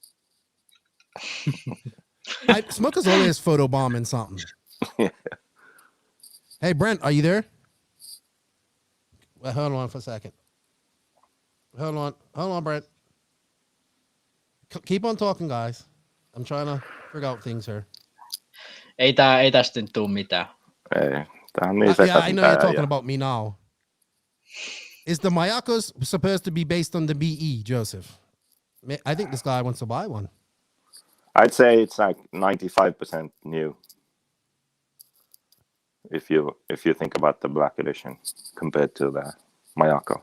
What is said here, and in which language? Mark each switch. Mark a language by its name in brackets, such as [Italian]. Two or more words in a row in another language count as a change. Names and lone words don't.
[English] Smoker's always photobombing something. Yeah. Hey, Brent, are you there? Well, hold on for a second. Hold on, Brent. Keep on talking, guys. I'm trying to figure out things here. [Finnish] Ei tää sitten tuu mitään. Tää on niin [English] Yeah, I know you're talking yeah. about me now. Is the Mayakos supposed to be based on the BE, Joseph? I think this guy wants to buy one. I'd say it's like 95% new. If you think about the Black Edition compared to the Mayako.